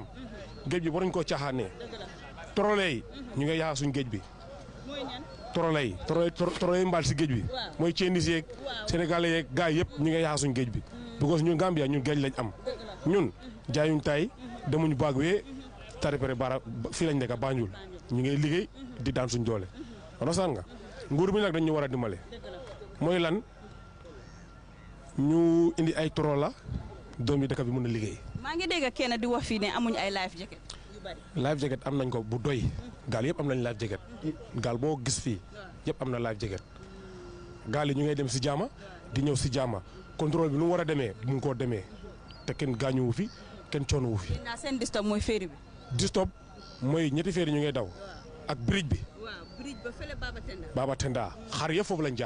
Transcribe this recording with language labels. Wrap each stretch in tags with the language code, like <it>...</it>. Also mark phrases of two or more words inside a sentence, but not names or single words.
<wo>géej bi waruñ koo caaxaanee torole yi ñu ngay yaa suñ géej bi torole yi mbaal si géej bi mooy ceenis yeeg sénégalais yeeg gars yëpp ñu ngay yaa suñ géej bi because ñun Gambia ñun géej lañ am ñun jaayuñ tay demuñ baag wee taripere bara fii lañ nekk Banjul ñu ngay liggéey di daan suñ doole understand nga nguur bi nag dañ ñu war a dimbale mooy lan ñu indi ay toro la doom yi dëkk bi mën a liggéey. maa ngi dégg kenn di wax fii ne amuñ ay</wo> <en>life jacket</en> <wo>yu bari.</wo> <en>life jacket</en> <wo>am nañ ko bu doy gaal yëpp am nañ</wo> <en>life jacket</en> <wo>gaal boo gis fii yëpp am na</wo> <en>life jacket</en> <wo>gaal yi ñu ngay dem si jaama di ñëw si jaama contrôle bi nu mu war a demee mu ngi koo demee te kenn gaañuwu fi kenn coonuwu fi. naa seen distop mooy féeri bi. distop mooy ñetti féeri ñu ngay daw ak bridge bi. waaw bridge ba fële Baba Tenda xar yëpp foofu lañ jaar.</wo>